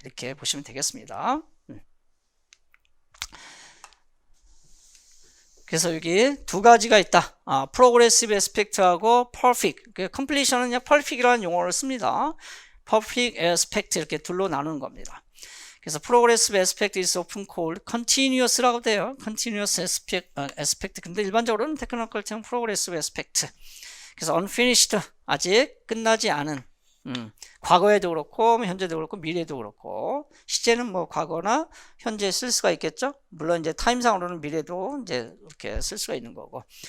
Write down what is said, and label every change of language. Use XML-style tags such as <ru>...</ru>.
<ko>이렇게 보시면 되겠습니다. 그래서 여기 두 가지가 있다. progressive aspect하고 perfect. 그 completion은 그냥 perfect이라는 용어를 씁니다. perfect aspect 이렇게 둘로 나누는 겁니다.</ko> <en>그래서 progressive aspect is often called continuous</en> <ko>라고 돼요.</ko> <en>continuous aspect.</en> <ko>근데 일반적으로는 테크니컬 term progressive aspect. 그래서 unfinished, 아직 끝나지 않은, 과거에도 그렇고 현재도 그렇고 미래도 그렇고, 시제는 뭐 과거나 현재에 쓸 수가 있겠죠. 물론 이제 타임상으로는 미래도 이제 이렇게 쓸 수가 있는 거고.</ko>